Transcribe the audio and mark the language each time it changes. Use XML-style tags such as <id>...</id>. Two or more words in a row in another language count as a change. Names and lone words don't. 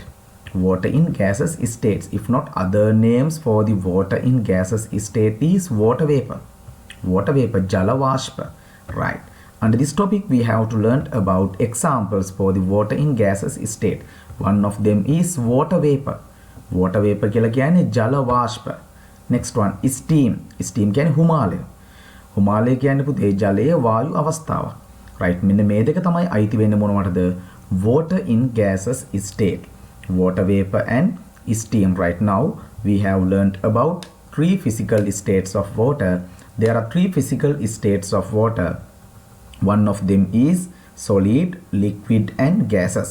<en>Water in gaseous states. If not, other names for the water in gaseous state is water vapor. Water vapor,</en> <si>ජල වාෂ්ප.</si> <en>Right. Under this topic we have to learn about examples for the water in gaseous state. One of them is water vapor. Water vapor</en> <si>කියලා කියන්නේ ජල වාෂ්ප.</si> <en>Next one is steam.</en> <si>Steam කියන්නේ Himalaya. Himalaya කියන්නේ පුතේ ජලයේ වායු අවස්ථාවක්. Right. මෙන්න මේ දෙක තමයි අයිති වෙන්නේ මොනවටද?</si> <en>Water in gaseous state. Water vapor and steam. Right now we have learned about three physical states of water. There are three physical states of water. One of them is solid, liquid and gaseous.</en>